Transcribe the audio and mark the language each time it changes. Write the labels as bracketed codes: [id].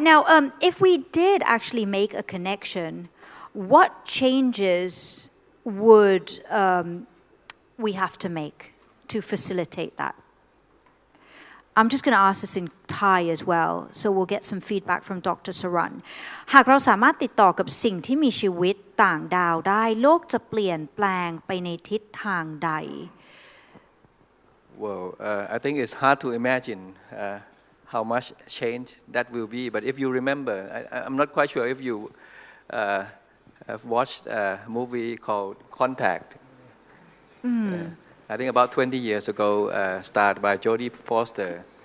[en] Now, if we did actually make a connection, what changes would we have to make to facilitate that? I'm just going to ask this in Thai as well, so we'll get some feedback from Dr. Saran. [th] หากเราสามารถติดต่อกับสิ่งที่มีชีวิตต่างดาวได้โลกจะเปลี่ยนแปลงไปในทิศทางใด [en] Well, I think it's hard to imagine how much change that will be. But if you remember, I'm not quite sure if you have watched a movie called Contact. I think about 20 years ago, started by Jodie Foster.